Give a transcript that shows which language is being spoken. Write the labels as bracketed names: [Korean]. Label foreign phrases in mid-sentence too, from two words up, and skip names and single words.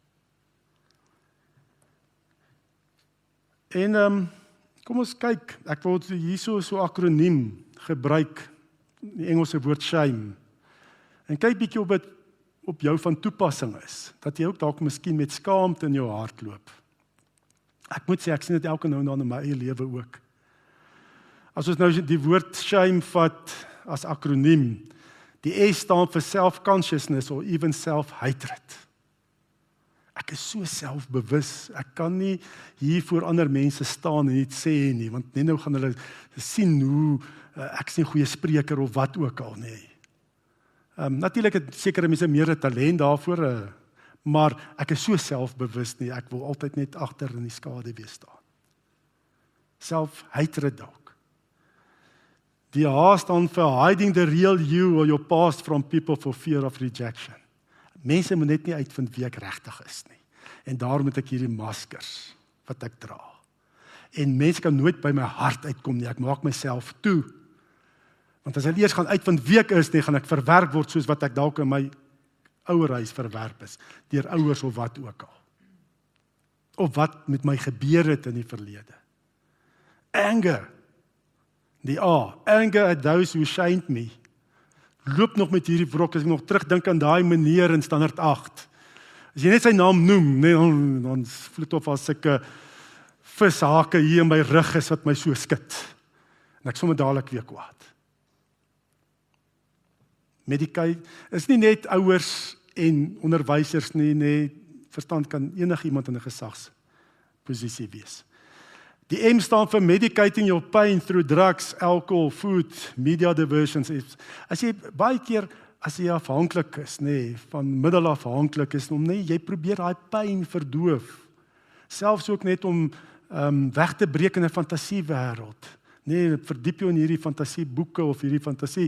[Afrikaans] En kom ons kyk, ek wil hierso so akroniem gebruik, die Engelse woord shame, en kyk bietjie of dit op jou van toepassing is, dat jy ook dalk miskien met skaamte in jou hart loop. Ek moet sê, ek sien dit elke nou en dan in my eie lewe ook. As ons nou die woord shame vat as akroniem, die S staan vir [English] self-consciousness or even self-hatred. [Afrikaans] Ek is so selfbewus, ek kan nie hier voor ander mense staan en iets sê nie, want net nou gaan hulle sien hoe ek is nie 'n goeie spreker of wat ook al nie. Natuurlik het sekere mense meer 'n talent daarvoor, maar ek is so selfbewus nie, ek wil altyd net agter in die skade wees staan. [English] Self-hatred dalk. [Afrikaans] Die H staan vir [English] hiding the real you or your past from people for fear of rejection. [Afrikaans] Mense moet net nie uitvind wie ek regtig is nie. En daarom moet ek hierdie maskers wat ek dra. En mense kan nooit by my hart uitkom nie, ek maak myself toe. Want as hulle eers gaan uitvind wie ek is, gaan ek verwerp word soos wat ek dalk in my ouerhuis verwerp is, deur ouers of wat ook al. Of wat met my gebeur het in die verlede. Anger. Die A, anger at those who shamed me. Loop nog met hierdie wrok, as ek nog terugdink aan daai meneer in standaard 8. As jy net sy naam noem, dan voel dit of as ek vishake hier in my rug is wat my so skud. En ek sommer dadelik weer kwaad. Medicate is nie net ouers en onderwysers nie, verstand kan enigiemand in 'n gesagsposisie wees. Die M staan vir [English] medicating your pain through drugs, alcohol, food, media diversions. [Afrikaans] As jy baie keer, as jy afhanklik is, van middel afhanklik is, jy probeer daai pyn verdoof. Selfs ook net om weg te breek in 'n fantasiewêreld. Verdiep jou in hierdie fantasieboeke of hierdie fantasie.